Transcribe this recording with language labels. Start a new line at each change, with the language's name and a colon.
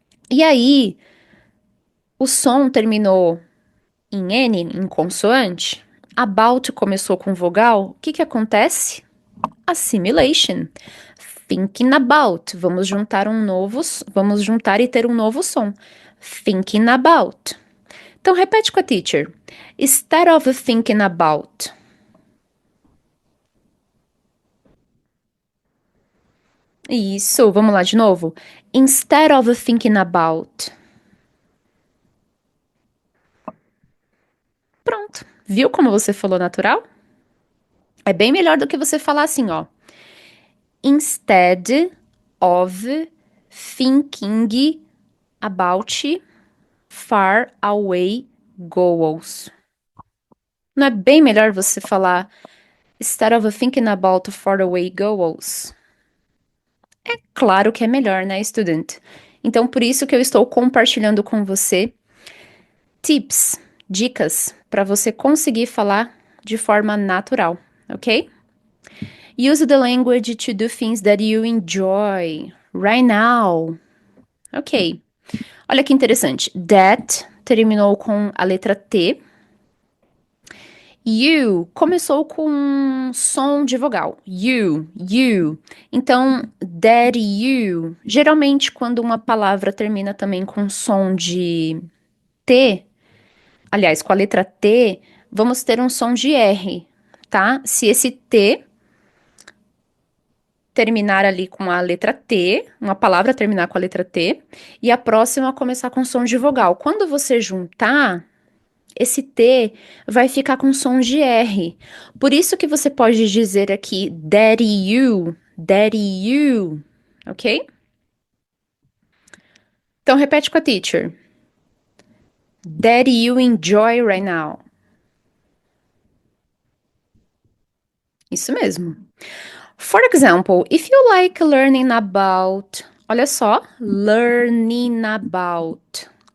Portuguese: E aí, o som terminou em N, em consoante, about começou com vogal, o que que acontece? Assimilation.
English: Thinking about.
Portuguese: Vamos juntar e ter um novo som.
English: Thinking about.
Portuguese: Então, repete com a teacher.
English: Instead of thinking about.
Portuguese: Isso, vamos lá de novo.
English: Instead of thinking about.
Portuguese: Pronto. Viu como você falou natural? É bem melhor do que você falar assim, ó.
English: Instead of thinking about far away goals.
Portuguese: Não é bem melhor você falar
English: instead of thinking about far away goals?
Portuguese: É claro que é melhor, né, student? Então, por isso que eu estou compartilhando com você tips, dicas, para você conseguir falar de forma natural, ok?
English: Use the language to do things that you enjoy right now.
Portuguese: Ok. Olha que interessante. That terminou com a letra T. You começou com um som de vogal. You. Então, daddy, you. Geralmente, quando uma palavra termina também com som de T, aliás, com a letra T, vamos ter um som de R, tá? Se esse T terminar ali com a letra T, uma palavra terminar com a letra T, e a próxima começar com som de vogal. Quando você juntar, esse T vai ficar com som de R. Por isso que você pode dizer aqui daddy you, ok? Então repete com a teacher.
English: Daddy you enjoy right now.
Portuguese: Isso mesmo.
English: For example, if you like learning about,
Portuguese: olha só,
English: learning about.